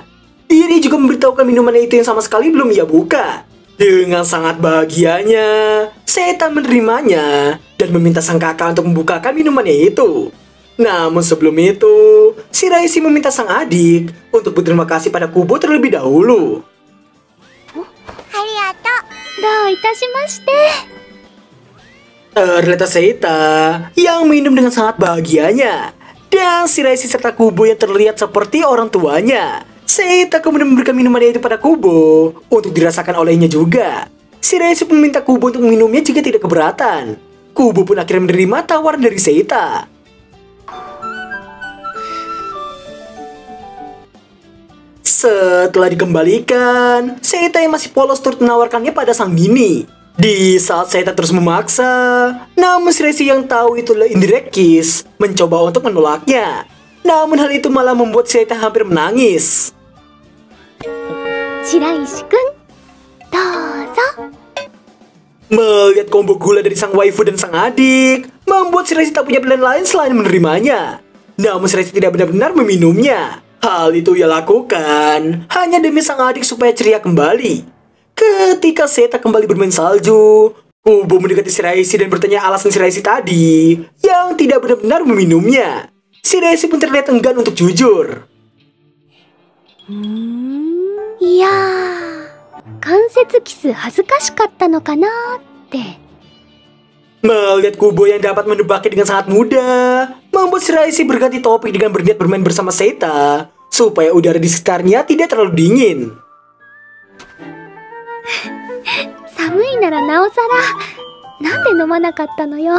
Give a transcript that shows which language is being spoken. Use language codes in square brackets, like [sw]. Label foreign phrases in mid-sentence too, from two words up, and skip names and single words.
[id] Diri juga memberitahukan minumannya itu yang sama sekali belum ia buka. Dengan sangat bahagianya, Seita menerimanya dan meminta sang kakak untuk membukakan minumannya itu. Namun sebelum itu, Shiraishi meminta sang adik untuk berterima kasih pada Kubo terlebih dahulu. [ja] ありがとう. どういたしまして. [id] Terlihat Seita yang minum dengan sangat bahagianya. Dan Shiraishi serta Kubo yang terlihat seperti orang tuanya. Seita kemudian memberikan minumannya itu pada Kubo untuk dirasakan olehnya juga. Shiraishi meminta Kubo untuk meminumnya jika tidak keberatan. Kubo pun akhirnya menerima tawaran dari Seita. Setelah dikembalikan, Seita yang masih polos turut menawarkannya pada sang bini. Di saat Seita terus memaksa, namun Shiraishi yang tahu itu adalah [en] indirect kiss, [id] mencoba untuk menolaknya. Namun hal itu malah membuat Seita hampir menangis. [ja] 白石くん、どうぞ. [id] Melihat combo gula dari sang waifu dan sang adik, membuat Shiraishi tak punya pilihan lain selain menerimanya. Namun Shiraishi tidak benar-benar meminumnya. Hal itu ia lakukan hanya demi sang adik supaya ceria kembali. Ketika Seita kembali bermain salju, Kubo mendekati Shiraishi dan bertanya alasan Shiraishi tadi yang tidak benar-benar meminumnya. Shiraishi pun terlihat enggan untuk jujur. [ja] Iya, 間接キス恥ずかしかったのかなって. [id] Melihat Kubo yang dapat menebaknya dengan sangat mudah, membuat Shiraishi berganti topik dengan berniat bermain bersama Seita supaya udara di sekitarnya tidak terlalu dingin. [ja] 寒いならなおさら. なんで飲まなかったのよ?